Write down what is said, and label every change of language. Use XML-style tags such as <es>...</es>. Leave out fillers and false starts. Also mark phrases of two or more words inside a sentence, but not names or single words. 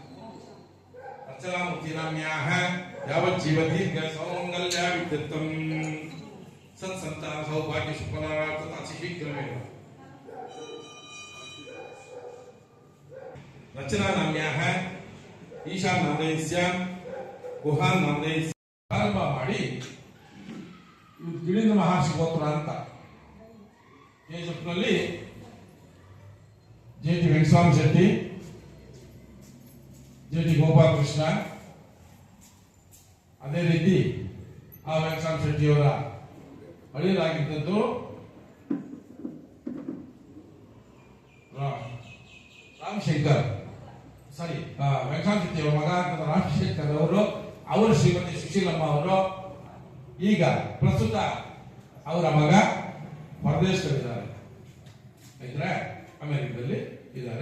<sa>अर्चनामूर्ति नाम्याः यावज्जीवति सौमङ्गल्यावित्यर्थं सत्सन्तान सौभाग्य सुफलार्थं शीघ्रमेव रचना नाम्याः ईशान नामधेयस्य गुहान नामधेयस्य</sa> <kn>ಪ್ರಾರಂಭ ಮಾಡಿ ಗಿಳಿಂದ ಮಹಾಶಿವೋತ್ತರ ಅಂತ ಕೆಜಿಎಫ್ನಲ್ಲಿ ಜೆ.ಟಿ. ವೆಂಕಟಸ್ವಾಮಿ ಶೆಟ್ಟಿ, ಜೆ.ಟಿ. ಗೋಪಾಲಕೃಷ್ಣ, ಅದೇ ರೀತಿ ಆ ವೆಂಕಟಸ್ವಾಮಿ ಶೆಟ್ಟಿಯವರ ಅಳಿಯರಾಗಿದ್ದದ್ದು ರಾಮಶಂಕರ್ ವೆಂಕಟಸ್ವಾಮಿ ಶೆಟ್ಟಿಯವರ ಮಗ ಅಂತ ರಾಮಶಂಕರ್ ಅವರು ಶ್ರೀಮತಿ ಸುಶೀಲಮ್ಮ ಅವರು ಈಗ ಪ್ರಸ್ತುತ ಅವರ ಮಗ ಹೊರದೇಶದಲ್ಲಿದ್ದಾರೆ, ಅಂದ್ರೆ ಅಮೆರಿಕದಲ್ಲಿ ಇದ್ದಾರೆ.</kn>